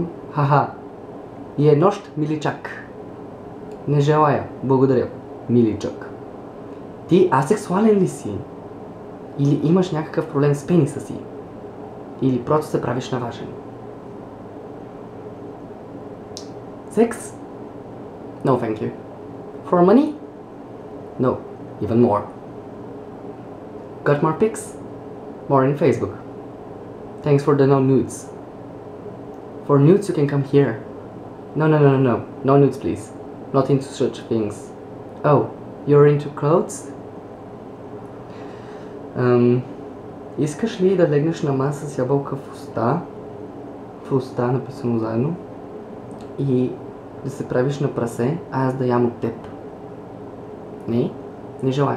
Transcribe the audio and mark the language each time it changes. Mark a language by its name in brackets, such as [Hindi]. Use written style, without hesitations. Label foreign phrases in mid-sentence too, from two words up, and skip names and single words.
[Bulgarian] Ха-ха. И е нощ, миличак. Не желая. Благодаря, миличък. Ти асексуален ли си? Или имаш някакъв проблем с пениса си? Или просто се правиш на важен? Секс? [English] No, thank you. For money? No, even more. Got more pics? More in Facebook. Thanks for the no nudes. For nudes you can come here. No. No nudes please. Not into such things. Oh, you're into clothes? [Bulgarian] Искаш ли да легнеш на маса с ябълка в уста? В уста, написано заедно. И да се правиш на прасе, а аз да ям от теб? Не желая.